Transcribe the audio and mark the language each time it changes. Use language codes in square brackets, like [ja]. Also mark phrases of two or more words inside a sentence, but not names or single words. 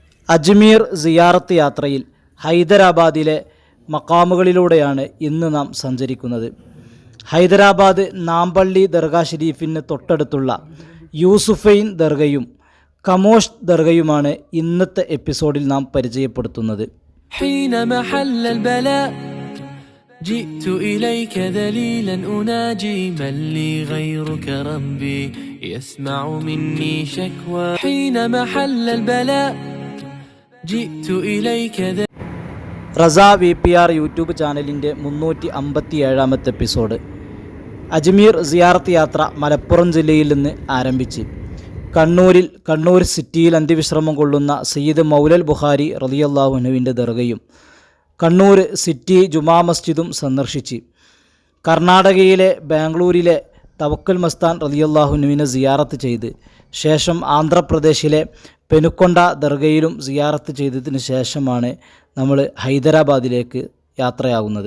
[ml] അജ്മീർ സിയാറത്ത് യാത്രയിൽ ഹൈദരാബാദിലെ മക്കാമുകളിലൂടെയാണ് ഇന്ന് നാം സഞ്ചരിക്കുന്നത്. ഹൈദരാബാദ് നാംപള്ളി ദർഗാ ഷരീഫിന് തൊട്ടടുത്തുള്ള യൂസുഫൈൻ ദർഗയും കമോഷ് ദർഗയുമാണ് ഇന്നത്തെ എപ്പിസോഡിൽ നാം പരിചയപ്പെടുത്തുന്നത്. [ar] جئت إليك ذليلا أناجي من لي غيرك ربي يسمع مني شكوى حين محل البلاء جئت إليك [ml] റസ VPR യൂട്യൂബ് ചാനലിൻ്റെ 357-ാമത്തെ എപ്പിസോഡ്. അജ്മീർ സിയാറത്ത് യാത്ര മലപ്പുറം ജില്ലയിൽ നിന്ന് ആരംഭിച്ച് കണ്ണൂർ സിറ്റിയിൽ അന്ത്യവിശ്രമം കൊള്ളുന്ന സയ്യിദ് മൗലൽ ബുഖാരി [ar] رضي الله عنه [ml] ദർഗയും കണ്ണൂർ സിറ്റി ജുമാ മസ്ജിദും സന്ദർശിച്ച് കർണാടകയിലെ ബാംഗ്ലൂരിലെ തവക്കൽ മസ്താൻ [ar] رضي الله عنه [ml] സിയാറത്ത് ചെയ്ത് ശേഷം ആന്ധ്രാപ്രദേശിലെ പെനുക്കൊണ്ട ദർഗയിലും സിയാറത്ത് ചെയ്തതിന് ശേഷമാണ് നമ്മൾ ഹൈദരാബാദിലേക്ക് യാത്രയാകുന്നത്.